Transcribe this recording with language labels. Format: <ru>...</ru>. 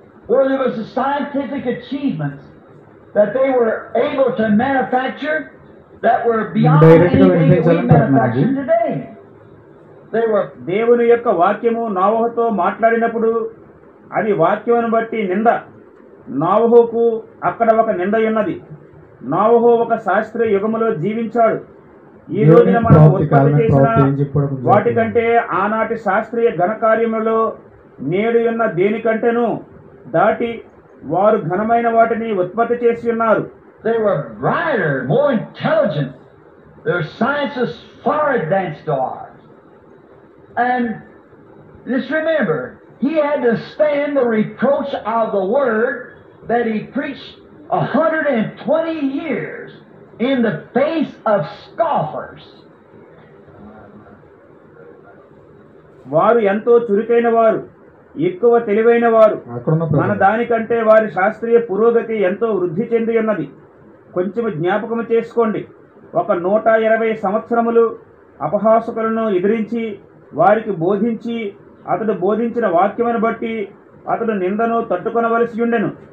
<en>Where there was a scientific achievements that they were able to manufacture that were beyond anything that we manufacture today. They were</en> <te>దేవుని యొక్క వాక్యము నోవహుతో మాట్లాడినప్పుడు అది వాక్యమును బట్టి నింద. నోవహుకు అక్కడ ఒక నింద ఉన్నది. నోవహు ఒక శాస్త్రీయ యుగములో జీవించాడు. ఈ రోజున మనం ఉత్పత్తి చేసిన వాటికంటే ఆనాటి శాస్త్రీయ ఘనకార్యములలో నేడు ఉన్న దేనికంటేను దాటి వారు ఘనమైన వాటిని ఉత్పత్తి చేసి ఉన్నారు.</te> <en>They were brighter, more intelligent. Their science is far advanced to ours. And just remember, he had to stand the reproach of the word that he preached 120 years in the face of scoffers.</en> <te>వారు ఎంతో చురుకైన వారు, ఎక్కువ తెలివైన వారు. మన దానికంటే వారి శాస్త్రీయ పురోగతి ఎంతో వృద్ధి చెంది ఉన్నది. కొంచెం జ్ఞాపకం చేసుకోండి. 120 సంవత్సరములు అపహాసకులను ఎదిరించి వారికి బోధించి అతడు బోధించిన వాక్యమును బట్టి అతడు నిందను తట్టుకొనవలసి ఉండెను.</te>